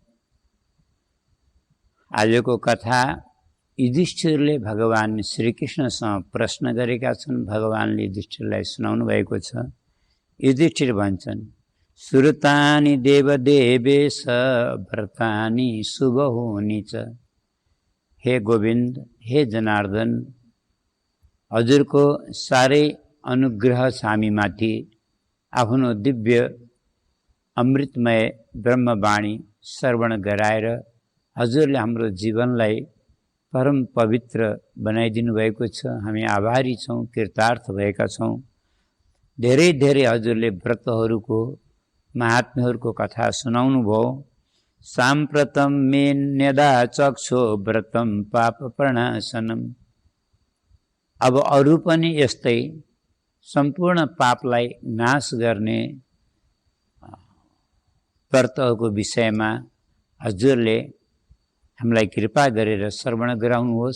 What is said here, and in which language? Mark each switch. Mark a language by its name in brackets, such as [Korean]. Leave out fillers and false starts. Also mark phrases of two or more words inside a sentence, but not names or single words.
[Nepali] आजको कथा युधिष्ठिरले भगवान श्रीकृष्णसँग प्रश्न गरेका छन्। भगवानले युधिष्ठिरलाई सुनाउनु भएको छ। युधिष्ठिर भन्छन्, [Sanskrit] श्रुतानि देवदेवेश व्रतानि शुभहुनि च। [Nepali] हे गोविन्द, हे जनार्दन, हजुरको साह्रै अनुग्रह छ हामीमाथि। आफ्नो दिव्य अमृतमय ब्रह्मवाणी श्रवण गराएर हजुरले हाम्रो जीवनलाई परम पवित्र बनाइदिनु भएको छ। हामी आभारी छौँ, कृतार्थ भएका छौँ। धेरै धेरै हजुरले व्रतहरूको, महात्म्यहरूको कथा सुनाउनु भयो। [Sanskrit] साम्प्रतम मे न्यदा चक्षो व्रतम पाप प्रणाशनम। [Nepali] अब अरू पनि यस्तै सम्पूर्ण पापलाई नाश गर्ने व्रतहरूको विषयमा हजुरले हामीलाई कृपा गरेर श्रवण गराउनुहोस्।